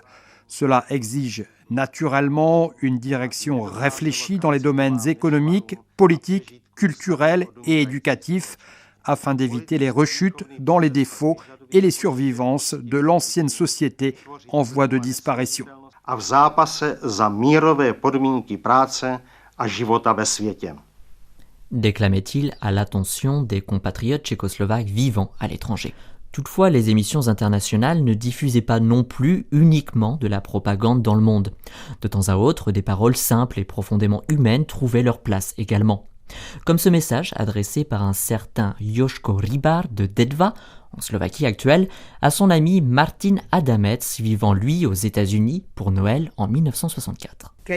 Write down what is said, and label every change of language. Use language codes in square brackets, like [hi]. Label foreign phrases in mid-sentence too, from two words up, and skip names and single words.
[fr] Cela exige naturellement une direction réfléchie dans les domaines économiques, politiques, culturels et éducatifs, afin d'éviter les rechutes dans les défauts et les survivances de l'ancienne société en voie de disparition. [cs] A v zápase za mírové podmínky práce a života ve světě. [fr] Déclamait-il à l'attention des compatriotes tchécoslovaques vivant à l'étranger. Toutefois, les émissions internationales ne diffusaient pas non plus uniquement de la propagande dans le monde. De temps à autre, des paroles simples et profondément humaines trouvaient leur place également. Comme ce message adressé par un certain Joško Rybar de Detva, en Slovaquie actuelle, à son ami Martin Adamec, vivant lui aux États-Unis pour Noël en 1964.